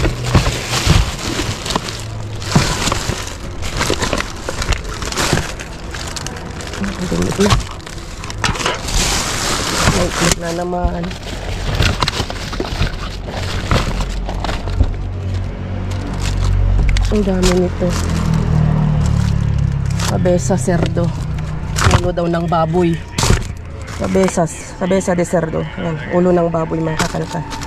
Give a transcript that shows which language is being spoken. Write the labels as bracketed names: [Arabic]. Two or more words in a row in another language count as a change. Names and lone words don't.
[Filipino] Naikot na naman. Ang dami nito. [Spanish] Cabeza cerdo. [Filipino] Ulo daw ng baboy. [Spanish] Cabeza de cerdo. [Filipino] Ayan, ulo ng baboy mga kakalka.